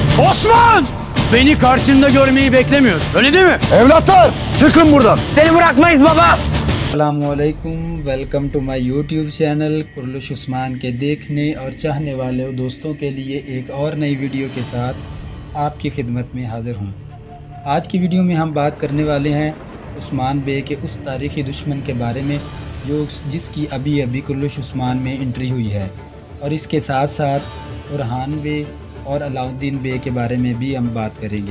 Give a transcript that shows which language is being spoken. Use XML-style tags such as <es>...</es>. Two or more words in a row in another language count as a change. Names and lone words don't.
<tr>Osman! Beni karşında görmeyi beklemiyor. Öyle değil mi? Evlatlar çıkın buradan. Seni bırakmayız baba.</tr> <ur>السلام علیکم,</ur> <en>welcome to my YouTube channel</en> <ur>کرولش عثمان کے دیکھنے اور چاہنے والے دوستوں کے لیے ایک اور نئی ویڈیو کے ساتھ آپ کی خدمت میں حاضر ہوں. آج کی ویڈیو میں ہم بات کرنے والے ہیں عثمان بے کے اس تاریخی دشمن کے بارے میں جس کی ابھی ابھی کرولش عثمان میں انٹری ہوئی ہے، اور اس کے ساتھ ساتھ برہان بے اور علاؤالدین بے کے بارے میں بھی ہم بات کریں گے.</ur>